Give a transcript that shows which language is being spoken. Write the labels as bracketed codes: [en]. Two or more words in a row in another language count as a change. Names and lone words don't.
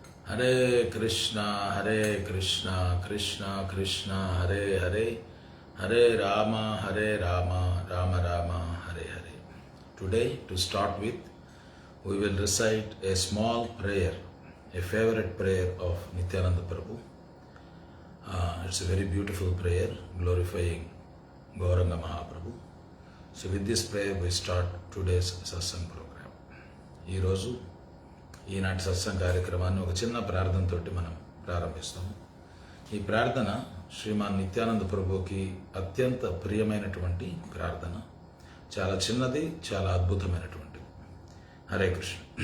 [sa] हरे कृष्णा कृष्णा कृष्णा हरे हरे, हरे राम राम राम हरे हरे. [en] Today, to start with, we will recite a small prayer, a favorite prayer of Nityananda Prabhu. It's a very beautiful prayer glorifying Gauranga Mahaprabhu. So with this prayer we start today's satsang program. [te] ఈరోజు ఈనాటి సత్సంగ కార్యక్రమాన్ని ఒక చిన్న ప్రార్థనతోటి మనం ప్రారంభిస్తాము. ఈ ప్రార్థన శ్రీమాన్ నిత్యానంద ప్రభుకి అత్యంత ప్రియమైనటువంటి ప్రార్థన. చాలా చిన్నది, చాలా అద్భుతమైనటువంటిది. [sa] हरे कृष्ण.